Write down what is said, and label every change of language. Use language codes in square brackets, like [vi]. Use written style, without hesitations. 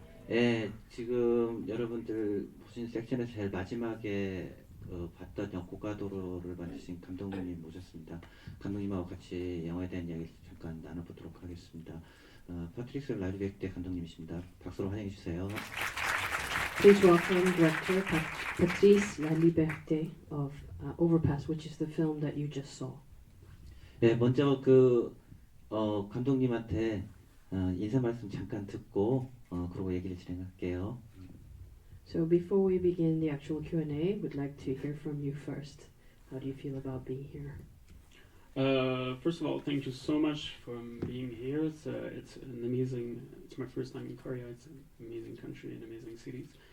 [ko] 예, 지금 여러분들 보신 섹션에서 제일 마지막에 봤던 고가도로를 만드신 감독님 모셨습니다. 감독님하고 같이 영화에 대한 이야기 잠깐 나눠보도록 하겠습니다. 파트릭스 라리베크대 감독님이십니다. 박수로 환영해 주세요. [en] Please welcome director Patrice Laliberté of Overpass, which is the film that you just saw. [ko] 네, 먼저 감독님한테 인사 말씀 잠깐 듣고 그러고 얘기를 진행할게요. [en] So before we begin the actual Q&A, we'd like to hear from you first. How do you feel about being here? First of all, thank you so much for being here. It's an amazing. It's my first time in Korea. It's an amazing country and amazing cities.